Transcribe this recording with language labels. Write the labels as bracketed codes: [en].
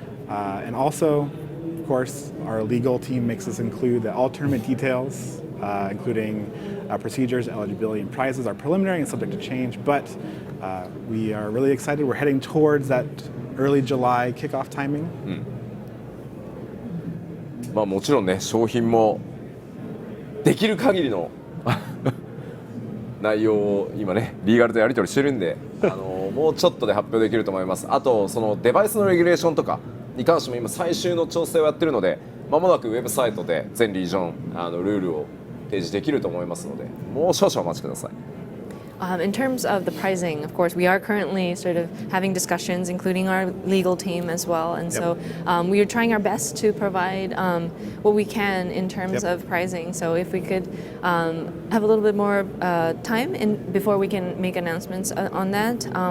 [en] And also, of course, our legal team makes us include that all tournament details, including procedures, eligibility, and prizes are preliminary and subject to change, but We are really excited. We're heading towards that early July kickoff timing. [ja] まあもちろんね商品もできる限りの内容を今ねリーガルとやり取りしてるんでもうちょっとで発表できると思います。あとそのデバイスのレギュレーションとかに関しても今最終の調整をやってるのでまもなくウェブサイトで全リージョンルールを提示できると思いますのでもう少々お待ちください。 [en] In terms of the pricing, of course, we are currently sort of having discussions, including our legal team as well. And so we are trying our best to provide what we can in terms of pricing. So if we could have a little bit more time before we can make announcements on that.